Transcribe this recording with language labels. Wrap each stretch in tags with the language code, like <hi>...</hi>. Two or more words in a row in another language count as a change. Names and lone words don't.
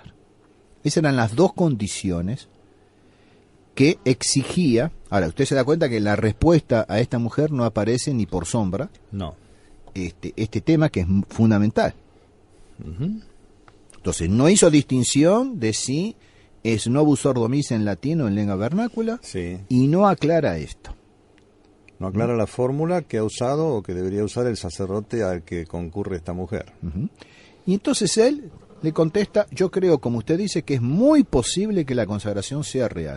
<es>Esas eran las dos condiciones que exigía. Ahora, usted se da cuenta que la respuesta a esta mujer no aparece ni por sombra. No. Este tema que es fundamental. Entonces, no hizo distinción de si es</es> <la>novus ordo missa</la> <es>en latín o en lengua vernácula, sí, y no aclara esto. No aclara la fórmula que ha usado o que debería usar el sacerdote al que concurre esta mujer. Y entonces él le contesta, yo creo, como usted dice, que es muy posible que la consagración sea real.</es>